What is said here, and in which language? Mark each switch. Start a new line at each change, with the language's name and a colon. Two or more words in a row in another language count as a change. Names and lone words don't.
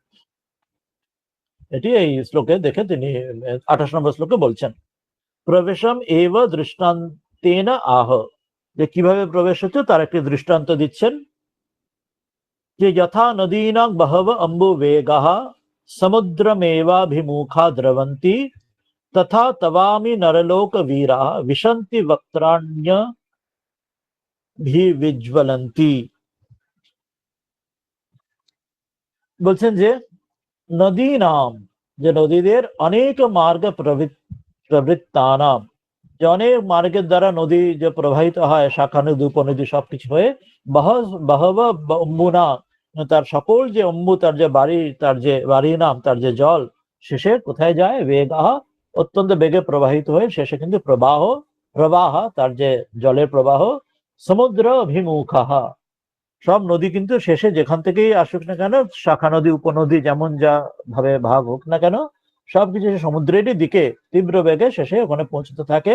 Bangla: এটি এই শ্লোকে দেখে তিনি 28 নম্বর শ্লোকে বলছেন,
Sanskrit: প্রবেশম এব দৃষ্টান্তেন আহ,
Bangla: যে কিভাবে প্রবেশ হচ্ছে তার একটি দৃষ্টান্ত দিচ্ছেন, যে
Sanskrit: যথা নদীনাং বহব অম্বু বেগাহ সমুদ্রমেবাভিমুখা দ্রবন্তি তথা তবামি নরলোক वीरा विशन्ति वक्त्राण्य विज्वलन्ति।
Bangla: বলছেন যে নদী নাম, যে নদীদের অনেক মার্গ প্রবৃত্তানাম, যে অনেক মার্গের দ্বারা নদী যে প্রবাহিত হয়, শাখা নদী উপনদী সবকিছু হয়ে,
Sanskrit: বহব অম্বুনা
Bangla: তার সকল যে অম্বু তার যে বাড়ি, তার যে বাড়ি নাম তার যে জল শেষে কোথায় যায়, বেগাহ অত্যন্ত বেগে প্রবাহিত হয়ে শেষে কিন্তু প্রবাহ তার যে জলের প্রবাহ,
Sanskrit: সমুদ্র অভিমুখাহা
Bangla: সব নদী কিন্তু শেষে যেখান থেকেই আসুক না কেন, শাখা নদী উপনদী যেমন যা ভাবে ভাগ হোক না কেন, সবকিছু সমুদ্রেরই দিকে তীব্র বেগে শেষে ওখানে পৌঁছতে থাকে।